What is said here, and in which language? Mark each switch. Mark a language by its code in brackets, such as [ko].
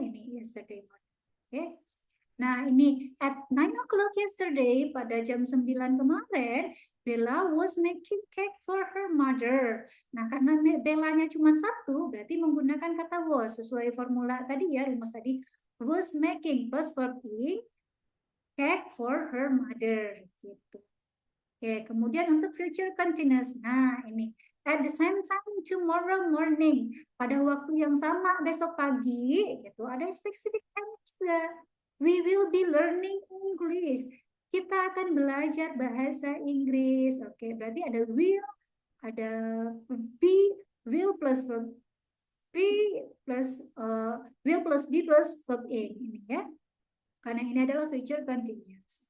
[en] Ini yesterday morning. Oke. Nah, ini at 9 o'clock yesterday, [id] pada jam 9 kemarin, [en] Bella was making cake for her mother. [id] Nah, karena Bellanya cuma satu, berarti menggunakan kata was sesuai formula tadi ya, rumus tadi. [en] Was making plus verb in, cake for her mother gitu. [id] Oke, kemudian untuk future continuous. Nah, ini [en] at the same time tomorrow morning, [id] pada waktu yang sama besok pagi gitu. Ada specific time juga. [en] We will be learning English. [id] Kita akan belajar bahasa Inggris. Oke, berarti ada will, ada be, will plus verb be plus will plus be plus verb in ini ya. Karena ini adalah future continuous.